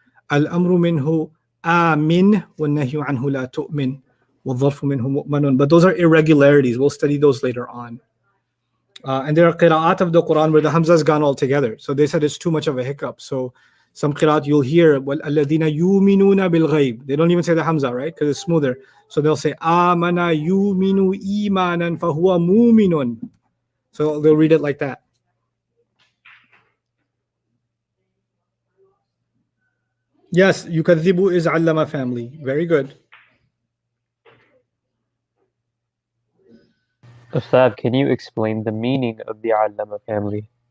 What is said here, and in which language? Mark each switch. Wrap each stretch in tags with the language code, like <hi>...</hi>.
<ar>Al-amru minhu Amin, وَالنَّهْيُ عَنْهُ لَا تُؤْمِنْ وَالظَّرْفُ مِنْهُ مُؤْمَنٌ.</ar> <en>But those are irregularities. We'll study those later on. And there are qira'at of the Quran where the Hamza has gone all together. So they said it's too much of a hiccup. So some qira'at you'll hear,</en> <ar>وَالَّذِينَ يُؤْمِنُونَ بِالْغَيْبِ.</ar> <en>They don't even say the Hamza, right? Because it's smoother. So they'll say,</en> <ar>آمَنَ يُؤْمِنُ إِيمَانًا فَهُوَ مُؤْمِنٌ.</ar> <en>So they'll read it like that. Yes, yukadhibu is allama family. Very good. Ustadh, can you explain the meaning of the Allama family?</en>